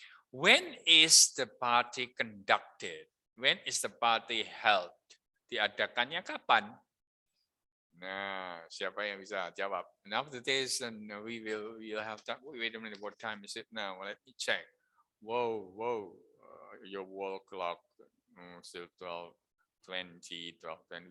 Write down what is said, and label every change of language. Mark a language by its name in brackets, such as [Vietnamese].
[English] When is the party conducted? When is the party held? [Indonesian] Diadakannya kapan? Nah, siapa yang bisa jawab? [English] And after this, and we'll have time. Wait a minute, what time is it now? Let me check. Whoa, your wall clock still 12:20, 12:20.